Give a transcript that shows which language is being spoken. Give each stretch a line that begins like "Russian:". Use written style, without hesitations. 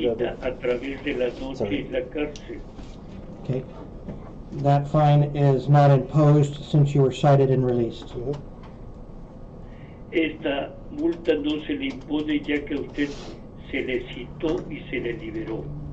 Spanish: visita a través de la noche en la cárcel.
English: Okay. That fine is not imposed since you were cited and released.
Spanish: Esta multa no se le impone ya que a usted se le citó y se le liberó.